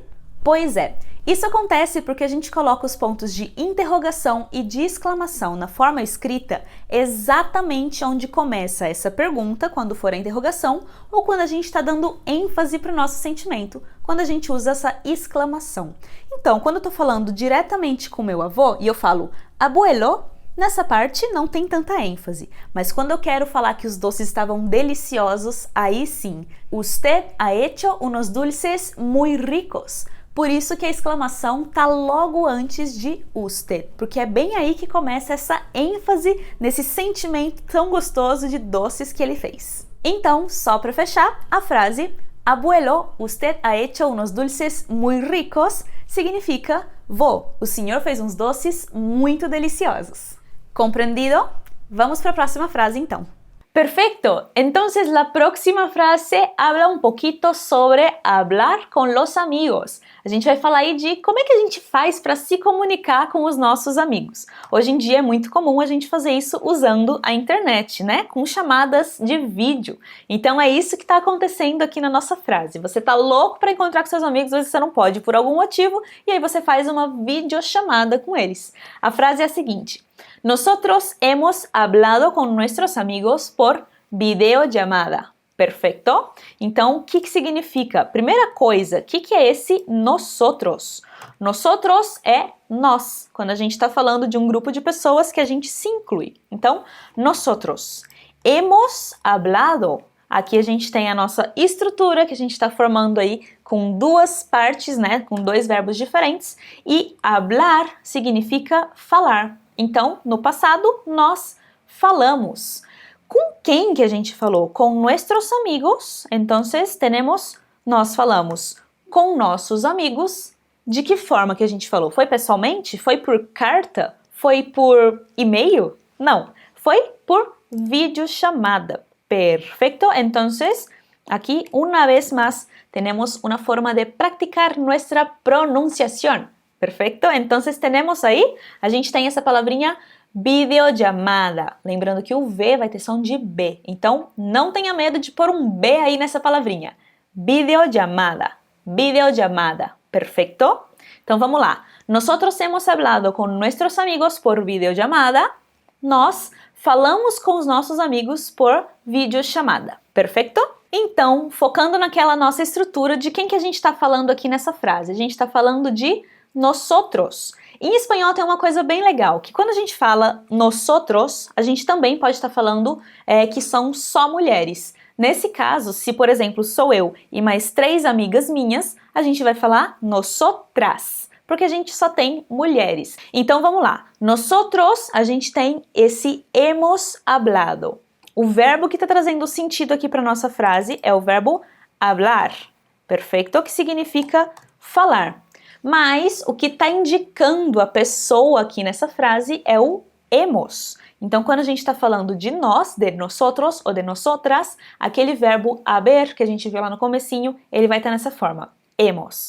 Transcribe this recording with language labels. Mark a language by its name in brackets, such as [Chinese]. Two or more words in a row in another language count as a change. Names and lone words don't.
[Portuguese] Pois é, isso acontece porque a gente coloca os pontos de interrogação e de exclamação na forma escrita exatamente onde começa essa pergunta, quando for a interrogação, ou quando a gente está dando ênfase para o nosso sentimento, quando a gente usa essa exclamação. Então, quando eu estou falando diretamente com meu avô e eu falo abuelo, nessa parte não tem tanta ênfase, mas quando eu quero falar que os doces estavam deliciosos, aí sim. [Spanish] Usted ha hecho unos dulces muy ricos. [Portuguese] Por isso que a exclamação tá logo antes de usted, porque é bem aí que começa essa ênfase nesse sentimento tão gostoso de doces que ele fez. Então, só para fechar, a frase [Spanish] abuelo, usted ha hecho unos dulces muy ricos [Portuguese] significa vô, o senhor fez uns doces muito deliciosos. Compreendido? Vamos para a próxima frase então. [Spanish] Perfecto, entonces la próxima frase habla un poquito sobre hablar con los amigos. [Portuguese] A gente vai falar aí de como é que a gente faz para se comunicar com os nossos amigos. Hoje em dia é muito comum a gente fazer isso usando a internet, né? Com chamadas de vídeo. Então é isso que está acontecendo aqui na nossa frase. Você tá louco para encontrar com seus amigos, mas você não pode por algum motivo, e aí você faz uma videochamada com eles. A frase é a seguinte: [Spanish] Nosotros hemos hablado con nuestros amigos por videollamada. [Portuguese] Perfeito? Então, o que significa? Primeira coisa, o que é esse nosotros? Nosotros é nós, quando a gente está falando de um grupo de pessoas que a gente se inclui. Então, [Spanish] nosotros. Hemos hablado. [Portuguese] Aqui a gente tem a nossa estrutura que a gente está formando aí com duas partes, né? Com dois verbos diferentes. E hablar significa falar. Então, no passado, nós falamos. Com quem que a gente falou? Com nossos amigos. Então, nós falamos com nossos amigos. De que forma que a gente falou? Foi pessoalmente? Foi por carta? Foi por e-mail? Não, foi por videochamada. [Spanish] Perfecto. Entonces, aquí una vez más tenemos una forma de practicar nuestra pronunciación. Perfecto? Entonces, tenemos [Portuguese] aí, a gente tem essa palavrinha videollamada. Lembrando que o V vai ter som de B. Então, não tenha medo de pôr um B aí nessa palavrinha. [Spanish] Videollamada. Videollamada. Perfecto? [Portuguese] Então, vamos lá. [Spanish] Nosotros hemos hablado con nuestros amigos por videollamada. [Portuguese] Nós falamos com os nossos amigos por videochamada. Perfeito? Então, focando naquela nossa estrutura, de quem que a gente está falando aqui nessa frase? A gente está falando de nosotros. Em espanhol tem uma coisa bem legal, que quando a gente fala nosotros, a gente também pode estar falando que são só mulheres. Nesse caso, se por exemplo sou eu e mais 3 amigas minhas, a gente vai falar nosotras, porque a gente só tem mulheres. Então vamos lá, nosotros a gente tem esse [Spanish] hemos hablado. [Portuguese] O verbo que está trazendo sentido aqui para nossa frase é o verbo hablar, perfeito? Que significa falar. Mas o que está indicando a pessoa aqui nessa frase é o hemos. Então, quando a gente está falando de nós, de nosotros ou de nosotras, aquele verbo haber que a gente viu lá no comecinho, ele vai estar nessa forma, hemos.